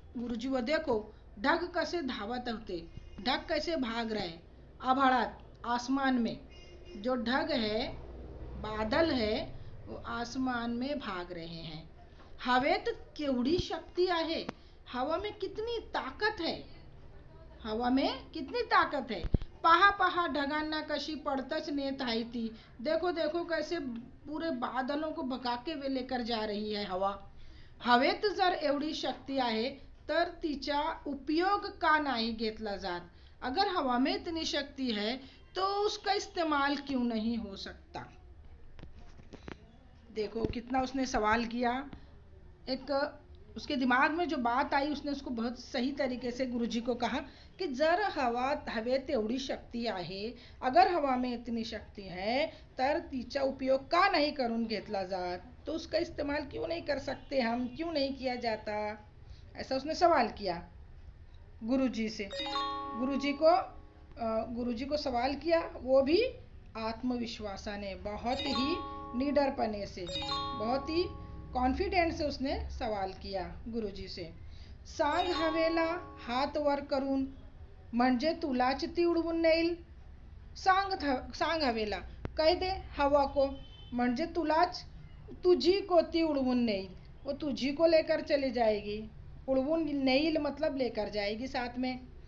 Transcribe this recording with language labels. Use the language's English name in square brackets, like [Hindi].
[Hindi] गुरुजी वो देखो, ढग कैसे [Marathi] धावत होते, [Hindi] ढग कैसे भाग रहे, आभाळात, आसमान में। जो ढग है, बादल है, वो आसमान में भाग रहे हैं। [Marathi] हवेत केवढी शक्ती आहे, [Hindi] हवा में कितनी ताकत है, हवा में कितनी ताकत है। [Marathi] पहा पहा ढगांना कशी पडतच नेत आहे ती। [Hindi] देखो देखो कैसे पूरे बादलों को भगा के वे लेकर जा रही है हवा। [Marathi] हवेत जर एवढी शक्ती आहे तर तिचा उपयोग का नाही घेतला जात। [Hindi] अगर हवा में इतनी शक्ति है तो उसका इस्तेमाल क्यों नहीं हो सकता। देखो कितना उसने सवाल किया, एक उसके दिमाग में जो बात आई उसने उसको बहुत सही तरीके से गुरुजी को कहा कि [Marathi] जर हवेत एवढी शक्ती आहे, [Hindi] अगर हवा में इतनी शक्ति है [Marathi] तर तिचा उपयोग का नहीं करून घेतला जात, [Hindi] तो उसका इस्तेमाल क्यों नहीं कर सकते हम, क्यों नहीं किया जाता। ऐसा उसने सवाल किया गुरुजी से। गुरुजी को सवाल किया, वो भी आत्मविश्वासाने, बहुत ही निडरपणे से, बहुत ही कॉन्फिडेंस से उसने सवाल किया गुरुजी से। [Marathi] सांग हवेला हात वर करून म्हणजे तुलाच ती उडवून नेईल। सांग हवेला, [Hindi] कह दे हवा को, [Marathi] म्हणजे तुलाच, [Hindi] तुझी को [Marathi] ती उडवून नेईल, [Hindi] वो तुझी को लेकर चली जाएगी। उडवून नेईल मतलब लेकर जाएगी साथ में।